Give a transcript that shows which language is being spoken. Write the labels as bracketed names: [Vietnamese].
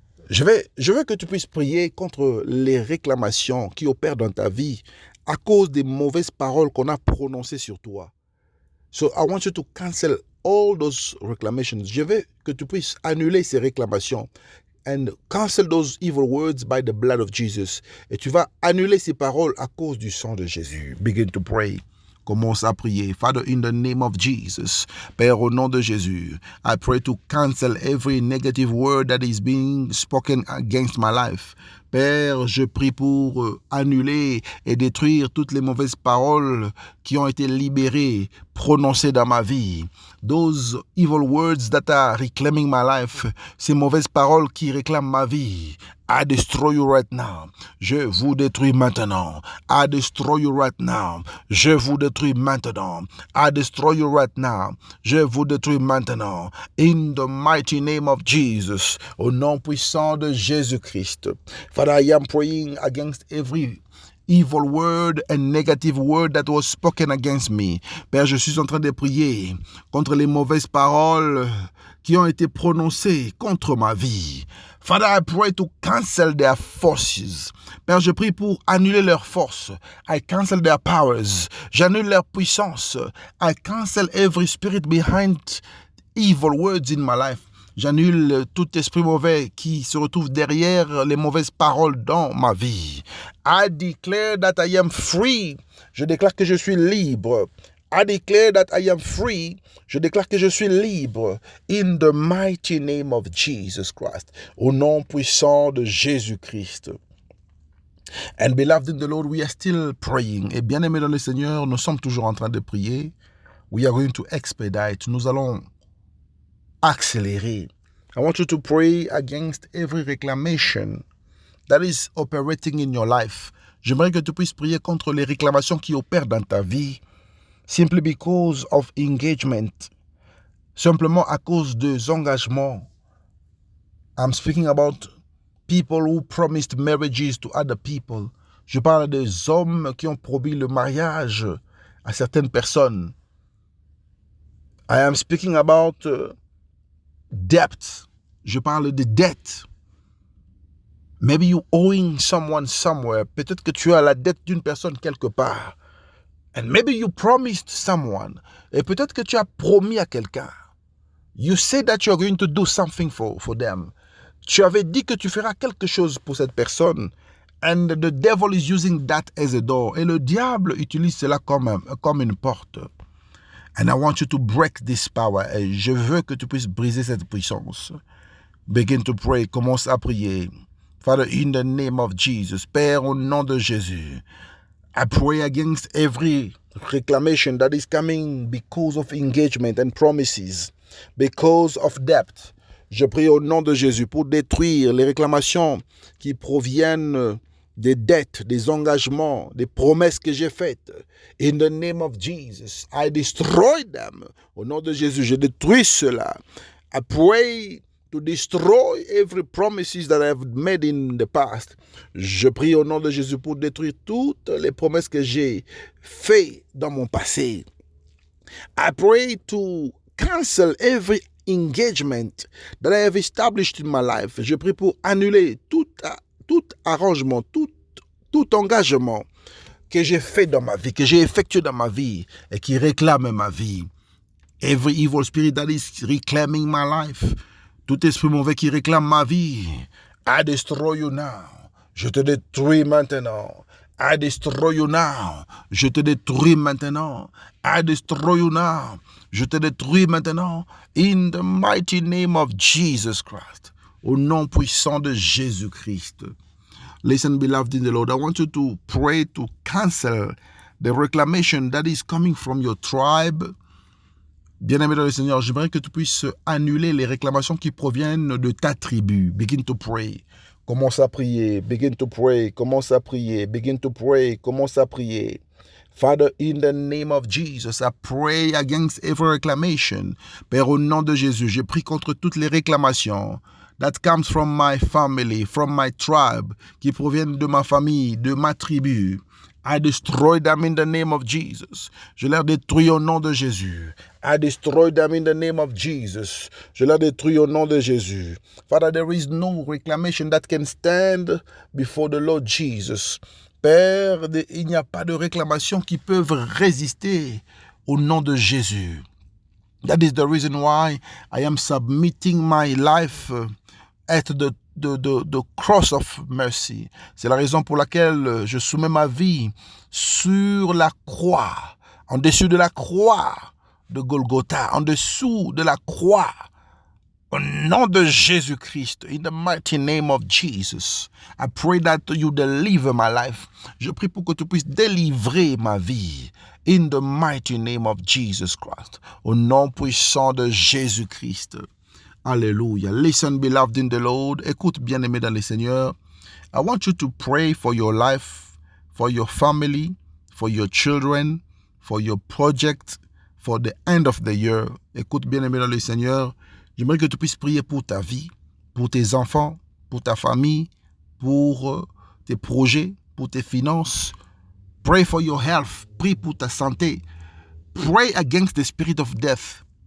[French] Je veux que tu puisses prier contre les réclamations qui opèrent dans ta vie à cause des mauvaises paroles qu'on a prononcées sur toi. [English] So I want you to cancel all those reclamations. [French] Je veux que tu puisses annuler ces réclamations. [English] and cancel those evil words by the blood of Jesus. [French] Et tu vas annuler ces paroles à cause du sang de Jésus. [English] Begin to pray. [French] Commence à prier. [English] Father, in the name of Jesus, [French] Père, au nom de Jésus, [English] I pray to cancel every negative word that is being spoken against my life. [French] Père, je prie pour annuler et détruire toutes les mauvaises paroles qui ont été libérées, prononcées dans ma vie. [English] Those evil words that are reclaiming my life, [French] ces mauvaises paroles qui réclament ma vie. [English] I destroy you right now. [French] Je vous détruis maintenant. [English] I destroy you right now. [French] Je vous détruis maintenant. [English] I destroy you right now. [French] Je vous détruis maintenant. [English] In the mighty name of Jesus. [French] Au nom puissant de Jésus-Christ. [English] Father, I am praying against every evil word and negative word that was spoken against me. [French] Père, je suis en train de prier contre les mauvaises paroles qui ont été prononcées contre ma vie. [English] Father, I pray to cancel their forces. [French] Père, je prie pour annuler leurs forces. [English] I cancel their powers. [French] J'annule leur puissance. [English] I cancel every spirit behind evil words in my life. [French] J'annule tout esprit mauvais qui se retrouve derrière les mauvaises paroles dans ma vie. [English] I declare that I am free. [French] Je déclare que je suis libre. [English] I declare that I am free. [French] Je déclare que je suis libre. [English] In the mighty name of Jesus Christ. [French] Au nom puissant de Jésus-Christ. [English] And beloved in the Lord, we are still praying. [French] Et bien-aimés dans le Seigneur, nous sommes toujours en train de prier. [English] We are going to expedite. [French] Nous allons accélérer. [English] I want you to pray against every reclamation that is operating in your life. [French] J'aimerais que tu puisses prier contre les réclamations qui opèrent dans ta vie. [English] Simply because of engagement. [French] Simplement à cause des engagements. [English] I'm speaking about people who promised marriages to other people. [French] Je parle des hommes qui ont promis le mariage à certaines personnes. [English] I am speaking about debt. [French] Je parle de dette. [English] Maybe you owing someone somewhere. [French] Peut-être que tu as la dette d'une personne quelque part. [English] And maybe you promised someone. [French] Et peut-être que tu as promis à quelqu'un. [English] You said that you're going to do something for them. [French] Tu avais dit que tu feras quelque chose pour cette personne. [English] And the devil is using that as a door. [French] Et le diable utilise cela comme une porte. [English] And I want you to break this power. [French] Et je veux que tu puisses briser cette puissance. [English] Begin to pray. [French] Commence à prier. [English] Father, in the name of Jesus. [French] Père, au nom de Jésus. [English] I pray against every reclamation that is coming because of engagement and promises, because of debt. [French] Je prie au nom de Jésus pour détruire les réclamations qui proviennent des dettes, des engagements, des promesses que j'ai faites. [English] In the name of Jesus, I destroy them. [French] Au nom de Jésus, je détruis cela. [English] I pray to destroy every promises that I have made in the past. [French] Je prie au nom de Jésus pour détruire toutes les promesses que j'ai faites dans mon passé. [English] I pray to cancel every engagement that I have established in my life. [French] Je prie pour annuler tout arrangement, tout engagement que j'ai fait dans ma vie, que j'ai effectué dans ma vie et qui réclame ma vie. [English] Every evil spirit that is reclaiming my life. [French] Tout esprit mauvais qui réclame ma vie. [English] I destroy you now. [French] Je te détruis maintenant. [English] I destroy you now. [French] Je te détruis maintenant. [English] I destroy you now. [French] Je te détruis maintenant. [English] In the mighty name of Jesus Christ. [French] Au nom puissant de Jésus-Christ. [English] Listen, beloved in the Lord, I want you to pray to cancel the reclamation that is coming from your tribe. [French] Bien-aimé dans le Seigneur, j'aimerais que tu puisses annuler les réclamations qui proviennent de ta tribu. [English] Begin to pray. [French] Commence à prier. [English] Begin to pray. Commence à prier. Begin to pray. [French] Commence à prier. [English] Father, in the name of Jesus, I pray against every reclamation. [French] Père, au nom de Jésus, je prie contre toutes les réclamations [English] that comes from my family, from my tribe, [French] qui proviennent de ma famille, de ma tribu. [English] I destroy them in the name of Jesus. [French] Je les détruis au nom de Jésus. [English] I destroy them in the name of Jesus. [French] Je les détruis au nom de Jésus. [English] Father, there is no reclamation that can stand before the Lord Jesus. [French] Père, il n'y a pas de réclamations qui peuvent résister au nom de Jésus. [English] That is the reason why I am submitting my life at the the cross of mercy. [French] C'est la raison pour laquelle je soumets ma vie sur la croix, en dessus de la croix de Golgotha, en dessous de la croix. Au nom de Jésus-Christ, [English] in the mighty name of Jesus, I pray that you deliver my life. [French] Je prie pour que tu puisses délivrer ma vie. [English] In the mighty name of Jesus Christ. [French] Au nom puissant de Jésus-Christ. Alléluia. [English] Listen, beloved in the Lord. [French] Écoute, bien-aimé dans le Seigneur. [English] I want you to pray for your life, for your family, for your children, for your project, for the end of the year. [French] Écoute, bien-aimé dans le Seigneur. J'aimerais que tu puisses prier pour ta vie, pour tes enfants, pour ta famille, pour tes projets, pour tes finances. [English] Pray for your health. [French] Prie pour ta santé. [English] Pray against the spirit of death.